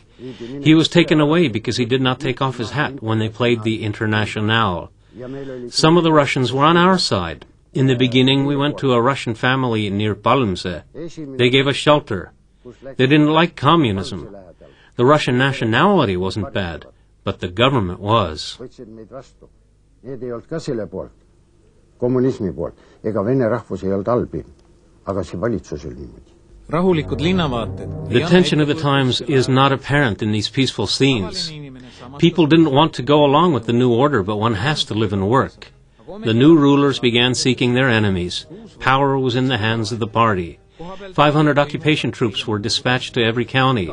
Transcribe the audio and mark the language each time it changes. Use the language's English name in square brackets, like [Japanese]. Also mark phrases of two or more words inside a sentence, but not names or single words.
[English] He was taken away because he did not take off his hat when they played the Internationale. Some of the Russians were on our side. In the beginning, we went to a Russian family near Palmse. They gave us shelter. They didn't like communism. The Russian nationality wasn't bad, but the government was. [Estonian] Need ei olnud ka selle poolt, kommunismi poolt, ega Vene rahvus ei olnud halbi, aga see valitsus oli niimoodi. [English] The tension of the times is not apparent in these peaceful scenes. People didn't want to go along with the new order, but one has to live and work. The new rulers began seeking their enemies. Power was in the hands of the party. 500 occupation troops were dispatched to every county.